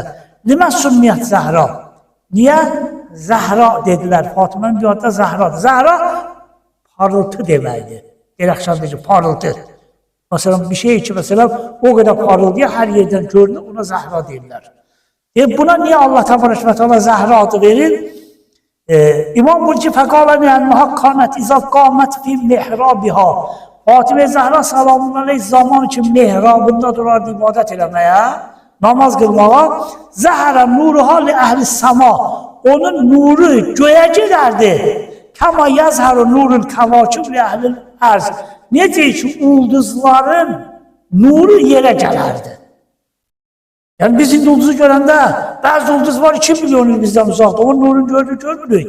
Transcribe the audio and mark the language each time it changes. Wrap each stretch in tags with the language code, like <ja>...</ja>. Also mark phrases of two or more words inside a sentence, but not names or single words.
<ar>لِمَ سُمِّيَت</ar> <az>Zəhra? Niyə Zəhra dedilər? Fatimənin bir adı da Zəhradır. Zəhra parıltı deməkdir. Dirəxşandır ki, parıltı. Məsələn, bir şey ki, məsələn, o qədər parıldıya hər yerdən görünür, ona Zəhra deyirlər. Buna niye Allah Teala Zahra adı verir? İmam buyur ki</az> <ar>فقال لأنها كانت إذا قامت في محرابها.</ar> <az>Fatime Zahra</az> <ar>سلام عليه</ar> <az>zaman için mihrabında durardı ibadet eləməyə, namaz qılmağa.</az> <ar>زهر نورها لأهل السماء.</ar> <tr>Onun nuru göğe giderdi.</tr> <ar>كما يزهر نور الكواكب لأهل الأرض.</ar> <az>Necə ki ulduzların nuru yere gelerdi. Yani biz indi ulduzu görəndə, bəzi ulduz var 2 milyon il bizdən uzaqda, onun nurunu görmürük.</az>